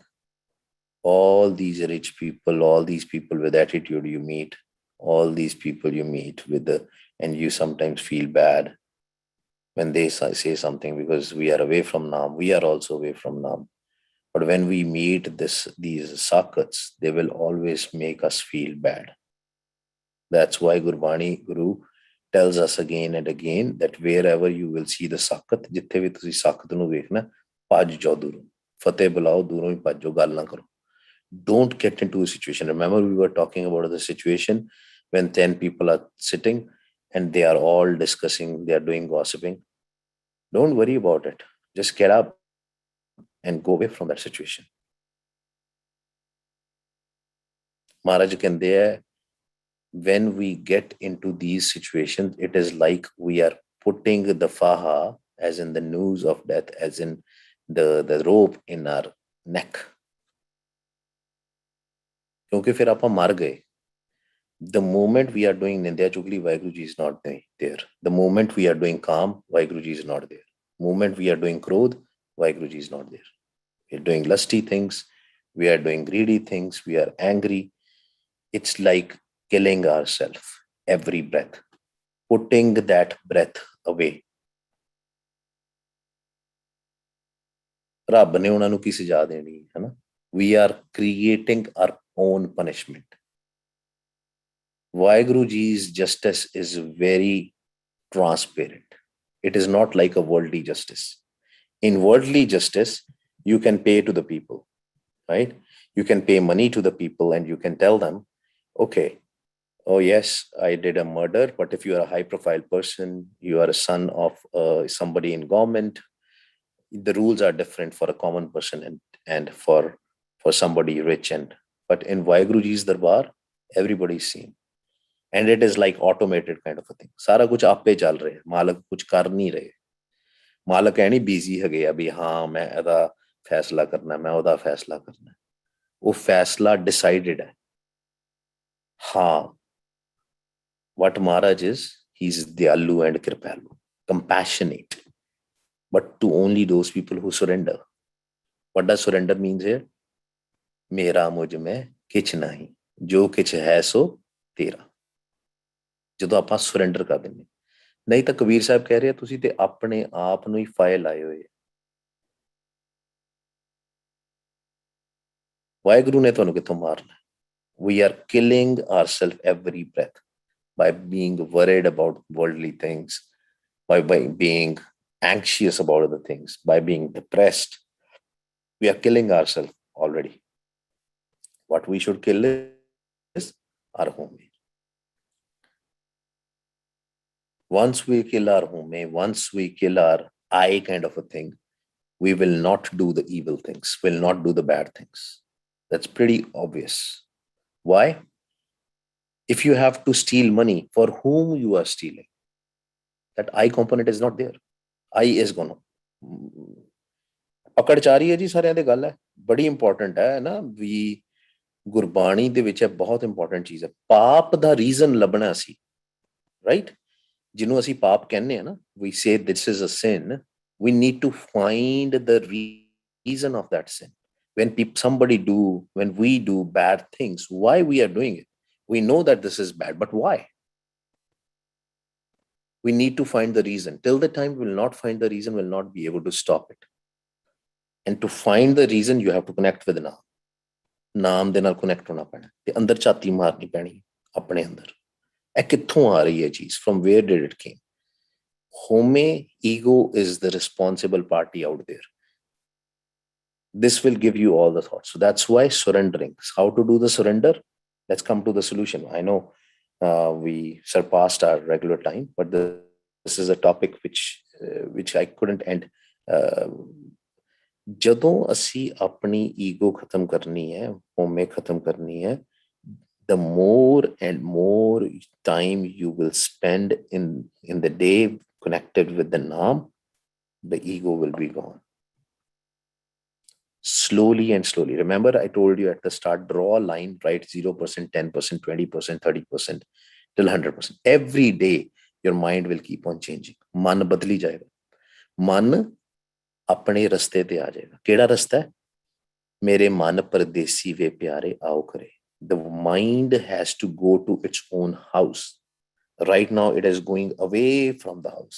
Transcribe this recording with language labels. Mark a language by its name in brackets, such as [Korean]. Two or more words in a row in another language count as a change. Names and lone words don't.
[English] All these rich people, all these people with attitude you meet, all these people you meet with, and you sometimes feel bad when they say something because we are away from Nam. We are also away from Nam. But when we meet these sakats, they will always make us feel bad. That's why Guru tells us again and again that wherever you will see the sakat, [Punjabi] ਜਿੱਥੇ ਵੀ ਤੁਸੀਂ ਸਾਕਤ ਨੂੰ ਵੇਖਣਾ, ਭੱਜ ਜਾਓ ਦੂਰੋਂ, ਫਤਿਹ ਬੁਲਾਓ, ਦੂਰੋਂ ਹੀ ਭੱਜੋ, ਗੱਲ ਨਾ ਕਰੋ. [English] Don't get into a situation. Remember, we were talking about the situation when 10 people are sitting and they are all discussing, they are doing gossiping. Don't worry about it. Just get up and go away from that situation. [Punjabi] Maharaj ਕਹਿੰਦੇ ਹੈ, [English] when we get into these situations, it is like we are putting the faha, as in the noose of death, as in the rope in our ਨੈਕ, [Punjabi] ਕਿਉਂਕਿ ਫਿਰ ਆਪਾਂ ਮਰ ਗਏ। [English] The moment we are doing [Punjabi] ਨਿੰਦਿਆ ਚੁਗਲੀ, [English] Vaheguru Ji is not there. The moment we are doing calm, Vaheguru Ji is not there. Moment we are doing Krodh, Vaheguru Ji is not there. We are doing lusty things, we are doing greedy things, we are angry. It's like killing ourselves every breath, putting that breath away. [Punjabi] ਰੱਬ ਨੇ ਉਹਨਾਂ ਨੂੰ ਕੀ ਸਜ਼ਾ ਦੇਣੀ ਹੈ ਨਾ? [English] We are creating our own punishment. Vaheguru Ji's justice is very transparent. It is not like a worldly justice. In worldly justice, you can pay to the people, right? You can pay money to the people and you can tell them, okay, oh yes, I did a murder, but if you are a high profile person, you are a son of somebody in government, the rules are different for a common person and for somebody rich. But in Vaheguru Darbar, everybody is seen. And it is like automated kind of a thing. [Hindi] सारा कुछ आप पे चल रहा है, मालक कुछ कर नहीं रहे। मालक है नहीं बिजी है गया अभी, हाँ मैं एदा फैसला करना है, मैं ओदा फैसला करना है। वो फैसला डिसाइडेड है। हाँ, [English] what Maharaj is, he's Dyalu and Kripalu, compassionate, but to only those people who surrender. What does surrender means here? [Hindi] मेरा मुझ में किछ नहीं, जो किछ है सो तेरा। [Punjabi] ਜਦੋਂ ਆਪਾਂ ਸੁਰੈਂਡਰ ਕਰ ਦਿੰਦੇ, ਨਹੀਂ ਤਾਂ ਕਬੀਰ ਸਾਹਿਬ ਕਹਿ ਰਹੇ ਤੁਸੀਂ ਤੇ ਆਪਣੇ ਆਪ ਨੂੰ ਹੀ ਫਾਇਲ ਲਾਏ ਹੋਏ। ਵਾਹਿਗੁਰੂ ਨੇ ਤੁਹਾਨੂੰ ਕਿੱਥੋਂ ਮਾਰਨਾ? [English] We are killing ourselves every breath by being worried about worldly things, by being anxious about other things, by being depressed. We are killing ourselves already. What we should kill is our home. Once we kill our home, once we kill our I kind of a thing, we will not do the evil things, will not do the bad things. That's pretty obvious. Why? If you have to steal money, for whom you are stealing? That I component is not there. I is gone. [Punjabi] ਪਕੜ ਚ ਆ ਰਹੀ ਹੈ ਜੀ, ਸਾਰਿਆਂ ਦੀ ਗੱਲ ਹੈ, ਬੜੀ ਇੰਪੋਰਟੈਂਟ ਹੈ ਨਾ ਵੀ ਗੁਰਬਾਣੀ ਦੇ ਵਿੱਚ ਬਹੁਤ ਇੰਪੋਰਟੈਂਟ ਚੀਜ਼ ਹੈ। ਪਾਪ ਦਾ ਰੀਜ਼ਨ ਲੱਭਣਾ ਸੀ, ਰਾਈਟ? ਜਿਹਨੂੰ ਅਸੀਂ ਪਾਪ ਕਹਿੰਦੇ ਆ ਨਾ, [English] we say this is a sin, we need to find the reason of that sin. When when we do bad things, why we are doing it? We know that this is bad, but why? We need to find the reason. Till the time we will not find the reason, we will not be able to stop it. And to find the reason, you have to connect with Naam. [Punjabi] ਨਾਮ ਦੇ ਨਾਲ ਕਨੈਕਟ ਹੋਣਾ ਪੈਣਾ ਤੇ ਅੰਦਰ ਝਾਤੀ ਮਾਰਨੀ ਪੈਣੀ ਆਪਣੇ ਅੰਦਰ। ਇਹ ਕਿੱਥੋਂ ਆ ਰਹੀ ਹੈ ਚੀਜ਼? [English] from where did it came? Home ego is the responsible party out there. This will give you all the thoughts. So that's why surrendering. How to do the surrender? Let's come to the solution. I know we surpassed our regular time, but this is a topic which I couldn't end. [Punjabi] ਜਦੋਂ ਅਸੀਂ ਆਪਣੀ ਈਗੋ ਖਤਮ ਕਰਨੀ ਹੈ, ਹੋਮੇ ਖਤਮ ਕਰਨੀ ਹੈ, [English] the more and more time you will spend in the day connected with the Naam, the ego will be gone. Slowly and slowly. Remember, I told you at the start, draw a line, write 0%, 10%, 20%, 30%, till 100%. Every day, your mind will keep on changing. [Punjabi] ਮਨ ਬਦਲੀ ਜਾਏਗਾ। ਮਨ ਆਪਣੇ ਰਸਤੇ ਤੇ ਆ ਜਾਏਗਾ। ਕਿਹੜਾ ਰਸਤਾ ਹੈ? ਮੇਰੇ ਮਨ ਪਰਦੇਸੀ ਵੇ ਪਿਆਰੇ ਆਓ ਕਰੇ। [English] The mind has to go to its own house. Right now, it is going away from the house.